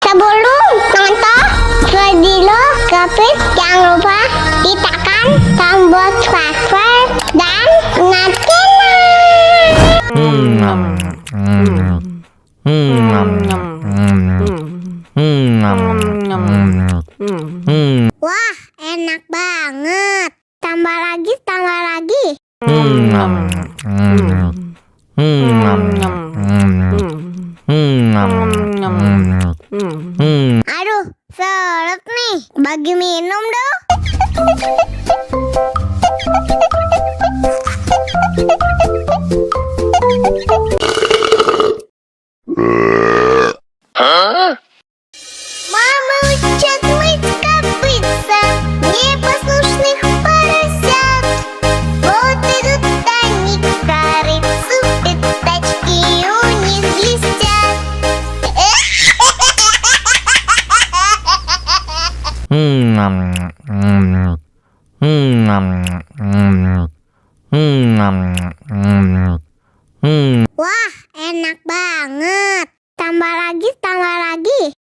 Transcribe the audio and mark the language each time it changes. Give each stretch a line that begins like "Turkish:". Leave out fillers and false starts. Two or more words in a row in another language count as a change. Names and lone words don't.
Indonesian: Sebelum nonton video Kepit, jangan lupa tekan tombol subscribe dan Wah, enak banget. Tambah lagi, tambah lagi. Aduh, seret nih. Bagi minum dong.
Russian: Мама учат мыть копытца, непослушных поросят. Вот идут они к корыцу, пятачки у них блестят.
Indonesian: Wah, enak banget. Tambah lagi, tambah lagi.